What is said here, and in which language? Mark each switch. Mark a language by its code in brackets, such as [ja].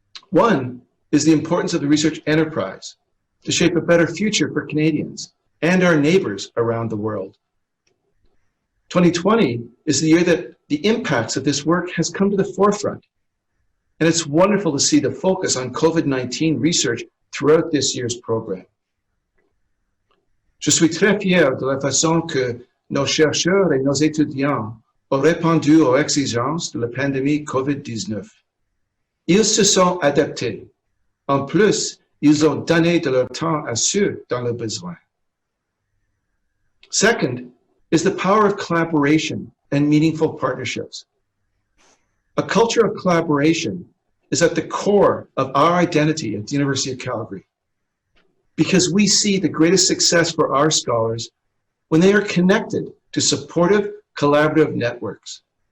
[en] One is the importance of the research enterprise to shape a better future for Canadians and our neighbors around the world. 2020 is the year that the impacts of this work has come to the forefront, and it's wonderful to see the focus on COVID-19 research throughout this year's program. [fr] Je suis très fier de la façon que nos chercheurs et nos étudiants ont répondu aux exigences de la pandémie COVID-19. Ils se sont adaptés. En plus, ils ont donné de leur temps à ceux dans le besoin. [en] Second is the power of collaboration and meaningful partnerships. A culture of collaboration is at the core of our identity at the University of Calgary, because we see the greatest success for our scholars when they are connected to supportive, collaborative networks.